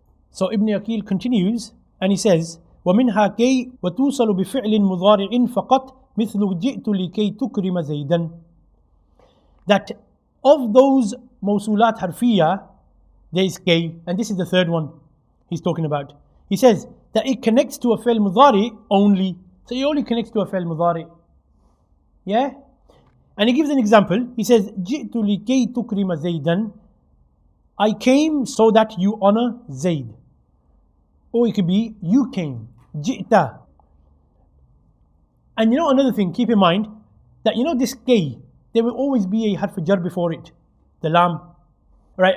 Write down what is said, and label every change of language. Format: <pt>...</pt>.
<en>So Ibn Aqeel continues and he says,</en> <ar>وَمِنْهَا كَيْ وَتُوصَلُ بِفِعْلٍ مُضَارِعٍ فَقَطْ مِثْلُ جِئْتُ لِكَيْ تُكْرِمَ زَيْدًا.</ar> <en>That of those موصولات حرفية, there is kay, and this is the third one he's talking about. He says that it connects to a fi'l mudari only. So it only connects to a fi'l mudari. Yeah? And he gives an example. He says,</en> <ar>جِئْتُ لِكَيْ تُكْرِمَ زَيْدًا.</ar> <en>I came so that you honor Zayd. Or it could be, you came. Ji'ta. And another thing, keep in mind, that this kay, there will always be a harf jar before it. The lam. Right?</en>